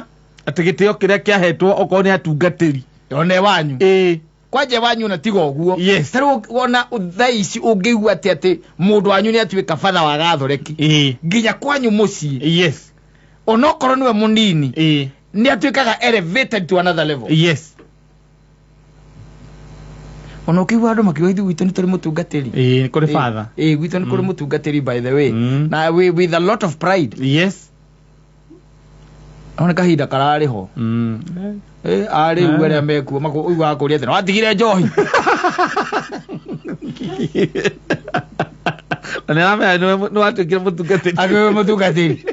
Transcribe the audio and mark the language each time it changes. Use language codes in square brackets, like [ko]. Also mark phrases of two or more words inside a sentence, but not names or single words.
[ki] atĩ gĩtĩo kĩrĩa kĩahetwo okorwo nĩ atungatĩri one wanyu kwanje wanyu na tiga ũguo tarĩu wona thaa ici ũngĩigua atĩ mũndũ wanyu nĩ atuĩka batha wa gathoreki nginya kwanyu mũciĩ onokorwo nĩwe mũnini nĩ atuĩkaga [en] elevated to another level [ki] ona ũkĩigua andũ makiuga ithuĩ gwitũ nĩ tũrĩ mũtungatĩri nĩ kũrĩ batha gwitũ nĩ kũrĩ mũtungatĩri [en] by the way [ki] na [en] with a lot of pride [ki] ona kahinda kararĩ ho arĩ ũrĩa mekuo makuuga kũrĩa atĩ watigire njohi na nĩ ramenya nĩ watuĩkire mũtungatĩri